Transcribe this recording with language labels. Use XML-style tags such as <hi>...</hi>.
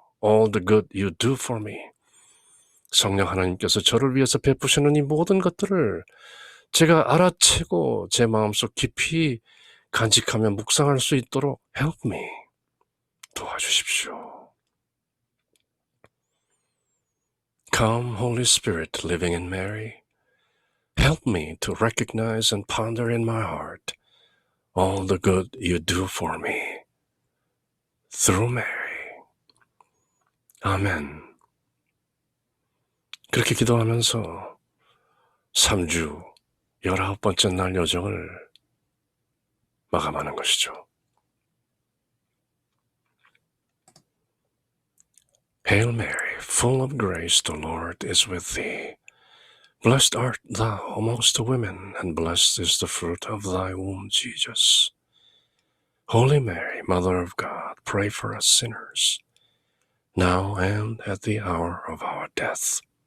<en>All the good you do for me.</en> <ko>성령 하나님께서 저를 위해서 베푸시는 이 모든 것들을 제가 알아채고 제 마음속 깊이 간직하며 묵상할 수 있도록</ko> <en>help me.</en> <ko>도와주십시오.</ko> <en>Come, Holy Spirit, living in Mary, help me to recognize and ponder in my heart all the good you do for me through Mary.</en> <ko>아멘. 그렇게 기도하면서 3주 19번째 날 여정을 마감하는 것이죠.</ko> <en>Hail Mary, full of grace, the Lord is with thee. Blessed art thou amongst women, and blessed is the fruit of thy womb, Jesus. Holy Mary, Mother of God, pray for us sinners, now and at the hour of our death.</en>